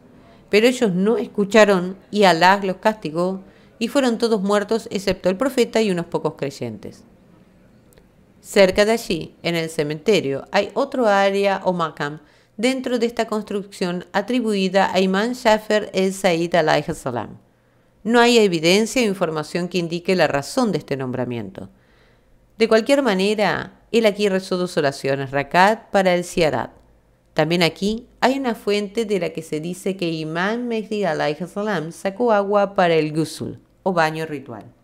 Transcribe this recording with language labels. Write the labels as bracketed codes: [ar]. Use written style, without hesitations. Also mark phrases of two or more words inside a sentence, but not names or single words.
[es] Pero ellos no escucharon y Alá los castigó y fueron todos muertos excepto el profeta y unos pocos creyentes. Cerca de allí, en el cementerio, hay otro área o maqam dentro de esta construcción atribuida a Imam Jafar el-Said [ar] عليه السلام. [es] No hay evidencia o información que indique la razón de este nombramiento. De cualquier manera, él aquí rezó 2 oraciones, rakat para el ziyarat. También aquí hay una fuente de la que se dice que Imam Mehdi [ar] عليه السلام [es] sacó agua para el ghusl o baño ritual.